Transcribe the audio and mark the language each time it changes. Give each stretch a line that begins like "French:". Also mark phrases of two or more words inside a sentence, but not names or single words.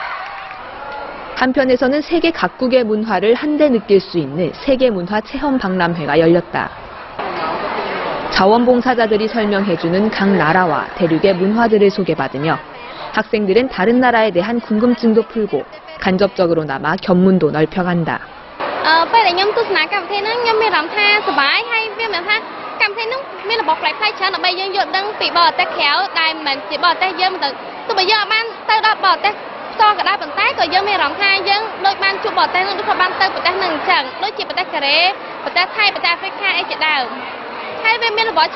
Korean: 한편에서는 세계 각국의 문화를 한데 느낄 수 있는 세계문화 체험 박람회가 열렸다. 자원봉사자들이 설명해주는 각 나라와 대륙의 문화들을 소개받으며 학생들은 다른 나라에 대한 궁금증도 풀고 간접적으로 남아 견문도 넓혀간다.
Khmer: ពេលដែលខ្ញុំទស្សនាកម្មវិធីហ្នឹងខ្ញុំមានអារម្មណ៍ថាសប្បាយហើយវាមិនថាកម្មវិធីហ្នឹងមានរបស់ប្លែកៗច្រើនដើម្បីយើងយល់ដឹងពីបរទេសក្រៅដែលមិនជាបរទេសយើងទៅទោះបីយើងអត់បានទៅដល់បរទេសផ្ទាល់ក៏ដោយ ប៉ុន្តែក៏យើងមានអារម្មណ៍ថាយើងដូចបានជួបបរទេសហ្នឹងដូចថាបានទៅប្រទេសហ្នឹងអញ្ចឹងដូចជាប្រទេសកូរ៉េប្រទេសថៃប្រទេសអាហ្វ្រិកអីជាដើម ហើយវាមានរបស់